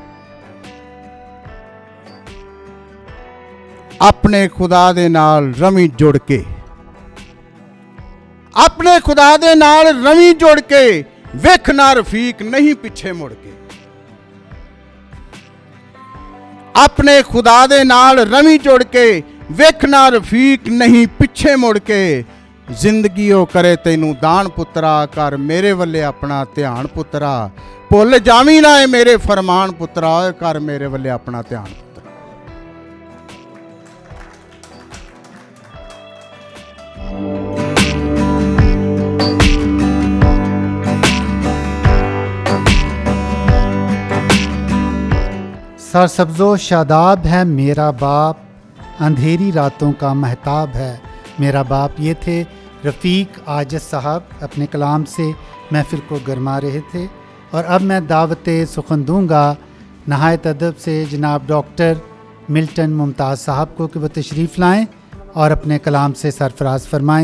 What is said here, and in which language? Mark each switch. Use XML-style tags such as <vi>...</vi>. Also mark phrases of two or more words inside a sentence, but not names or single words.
<pa>ਅਪਣੇ ਖ਼ੁਦਾ ਦੇ ਨਾਲ ਰਵੀ ਜੁੜ ਕੇ, ਅਪਣੇ ਖ਼ੁਦਾ ਦੇ ਨਾਲ ਰਵੀ ਜੁੜ ਕੇ, ਵੇਖ ਨਾ ਰਫ਼ੀਕ ਨਹੀਂ ਪਿੱਛੇ ਮੁੜ ਕੇ। ਅਪਣੇ ਖ਼ੁਦਾ ਦੇ ਨਾਲ ਰਵੀ ਜੁੜ ਕੇ, ਵੇਖ ਨਾ ਰਫ਼ੀਕ ਨਹੀਂ ਪਿੱਛੇ ਮੁੜ ਕੇ। ਜ਼ਿੰਦਗੀ ਉਹ ਕਰੇ ਤੈਨੂੰ ਦਾਨ ਪੁੱਤਰਾ, ਕਰ ਮੇਰੇ ਵੱਲੇ ਆਪਣਾ ਧਿਆਨ ਪੁੱਤਰਾ, ਭੁੱਲ ਜਾਵੀਂ ਨਾ ਏ ਮੇਰੇ ਫਰਮਾਨ ਪੁੱਤਰਾ, ਓਏ ਕਰ ਮੇਰੇ ਵੱਲੇ ਆਪਣਾ ਧਿਆਨ ਪੁੱਤਰਾ।</pa> <ur>سرسبز و شاداب ہے میرا باپ، اندھیری راتوں کا مہتاب ہے میرا باپ. یہ تھے رفیق عاجز صاحب، اپنے کلام سے محفل کو گرما رہے تھے. اور اب میں دعوت سخن دوں گا نہایت ادب سے جناب ڈاکٹر ملٹن ممتاز صاحب کو کہ وہ تشریف لائیں اور اپنے کلام سے سرفراز فرمائیں.</ur>